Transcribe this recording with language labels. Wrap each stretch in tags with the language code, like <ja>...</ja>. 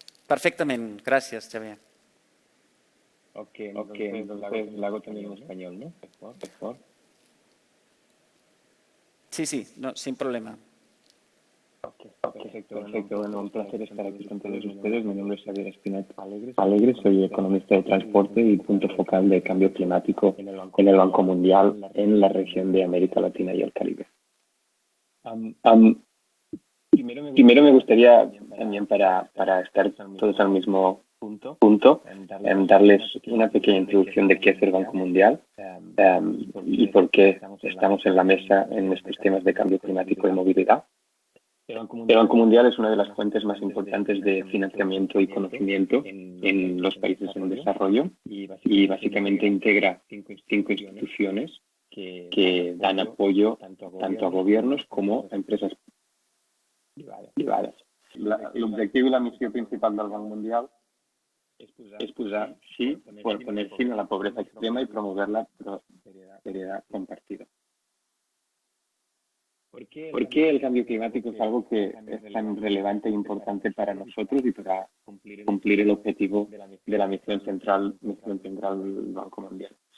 <ca>Perfectament, gràcies, Xavier.</ca> <es>Ok, entonces la hago también en español, ¿no? Mejor. Sí, no, sin problema. Perfecto. Bueno, un placer estar aquí con todos ustedes. Mi nombre es Xavier Espinet Alegre, soy economista de transporte y punto focal de cambio climático en el Banco Mundial en la región de América Latina y el Caribe. Primero me gustaría, también para estar todos al mismo punto, darles una pequeña introducción de qué es el Banco Mundial y por qué estamos en la mesa en estos temas de cambio climático y movilidad. El Banco Mundial es una de las fuentes más importantes de financiamiento y conocimiento en los países en desarrollo y básicamente integra 5 instituciones que dan apoyo tanto a gobiernos como a empresas privadas.</es> <ca>L'objectiu i la missió principal del Banc Mundial és</ca> <es>poner fin a la pobreza extrema y promover la prosperidad compartida. ¿Por qué el cambio climático es algo que es tan relevante e importante para nosotros y para cumplir el objetivo de la misión central del Banco Mundial?</es>